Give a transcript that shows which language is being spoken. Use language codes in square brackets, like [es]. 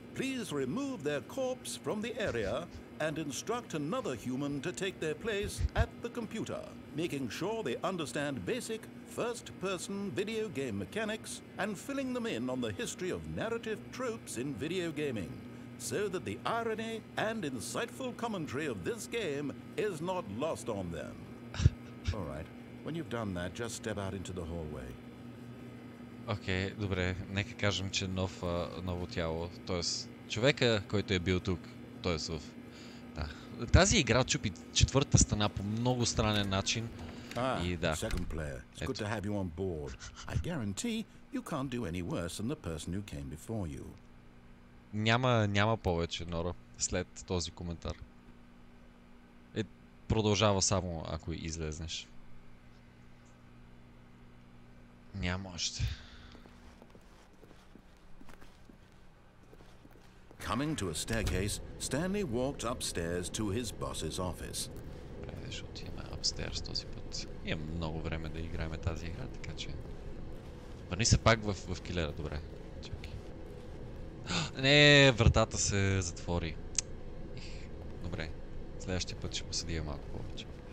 [en] Please remove their corpse from the area and instruct another human to take their place at the computer, making sure they understand basic first-person video game mechanics and filling them in on the history of narrative tropes in video gaming, so that the irony and insightful commentary of this game is not lost on them. All right. When you've done that, just step out into the hallway. [bg] Окей, добре. Нека кажем, че ново тяло. Тоест, човека, който е бил тук. Тоест в... Да. Тази игра чупи четвъртата стена по много странен начин. И да. [en] Second player. It's good to have you on board. I guarantee you can't do any worse than the person who came before you. [bg] Няма повече, Нора, след този коментар. Продължава само ако излезнеш. Няма още. [en] Coming to a staircase, Stanley walked upstairs to his boss's office. [bg] Добре, ще отидем upstairs този път. Имам много време да играем тази игра, така че... Върни се пак в килера, добре. Чакай. Не, вратата се затвори. Добре, следващия път ще посъдия малко повече.